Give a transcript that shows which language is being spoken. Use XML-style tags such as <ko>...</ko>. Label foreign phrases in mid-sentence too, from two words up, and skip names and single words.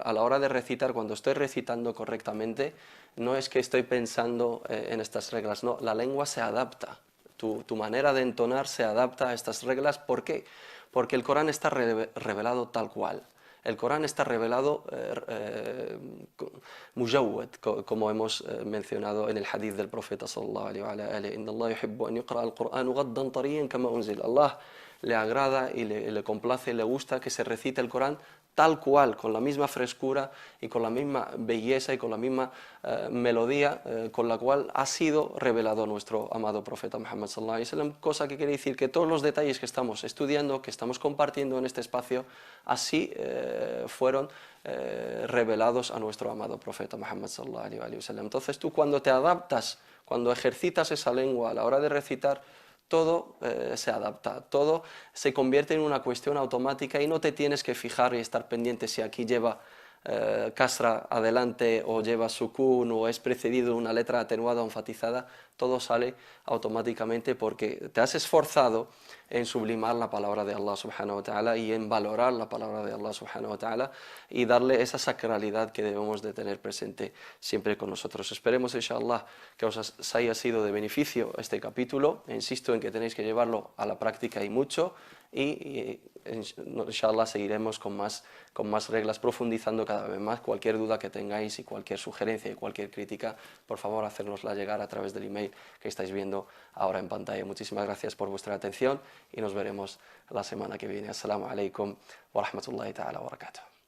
<es>A la hora de recitar, cuando estoy recitando correctamente, no es que estoy pensando en estas reglas, no, la lengua se adapta. Tu manera de entonar se adapta a estas reglas. ¿Por qué? Porque el Corán está revelado tal cual. El Corán está revelado mujawwad, como hemos mencionado en el hadith del profeta</es> <ar>صلى الله عليه وآله. إن الله يحب أن يقرأ القرآن غضا طريا كما أنزل.</ar> <es>Allah le agrada y le complace, le gusta que se recite el Corán tal cual, con la misma frescura y con la misma belleza y con la misma melodía con la cual ha sido revelado nuestro amado profeta Muhammad</es> <ar>صلى الله عليه وسلم,</ar> <es>cosa que quiere decir que todos los detalles que estamos estudiando, que estamos compartiendo en este espacio, así fueron revelados a nuestro amado profeta Muhammad</es> <ar>صلى الله عليه وسلم.</ar> <es>Entonces tú, cuando te adaptas, cuando ejercitas esa lengua a la hora de recitar, todo se adapta, todo se convierte en una cuestión automática y no te tienes que fijar y estar pendiente si aquí lleva kasra adelante o lleva sukun o es precedido de una letra atenuada o enfatizada. Todo sale automáticamente porque te has esforzado en sublimar la palabra de Allah</es> <ar>سبحانه وتعالى</ar> <es>y en valorar la palabra de Allah</es> <ar>سبحانه وتعالى</ar> <es>y darle esa sacralidad que debemos de tener presente siempre con nosotros. Esperemos,</es> <ar>إن شاء الله,</ar> <es>que os haya sido de beneficio este capítulo. Insisto en que tenéis que llevarlo a la práctica y mucho, y</es> <ar>إن شاء الله</ar> <es>seguiremos con más reglas, profundizando cada vez más. Cualquier duda que tengáis y cualquier sugerencia y cualquier crítica, por favor, hacérnosla llegar a través del email que estáis viendo ahora en pantalla. Muchísimas gracias por vuestra atención y nos veremos la semana que viene.</es> <ar>السلام عليكم ورحمة الله تعالى وبركاته.</ar>